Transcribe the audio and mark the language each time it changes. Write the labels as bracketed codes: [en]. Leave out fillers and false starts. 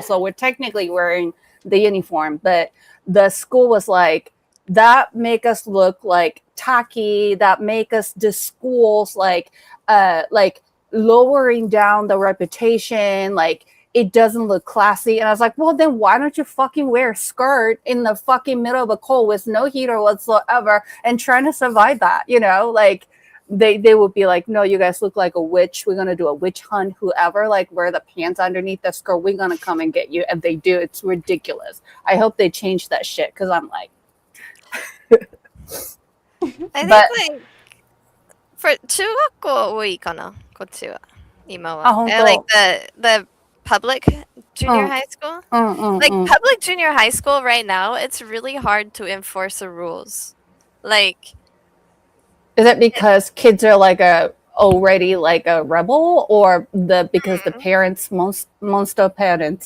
[en] So we're technically wearing the uniform, but the school was like, that make us look like tacky, that make us the schools like lowering down the reputation, like it doesn't look classy. And I was like, well, then why don't you fucking wear a skirt in the fucking middle of a cold with no heater whatsoever and trying to survive that, you know? Like they would be like, no, you guys look like a witch. We're going to do a witch hunt, whoever, like wear the pants underneath the skirt. We're going to come and get you. And they do. It's ridiculous. I hope they change that shit because I'm like, I think like for [ja] 中学校多いかなこっちは今は。 [en] Like the public junior high school. Like public junior high school right now, it's really hard to enforce the rules. Like, is it because kids are like already like a rebel, or because the parents monster parents?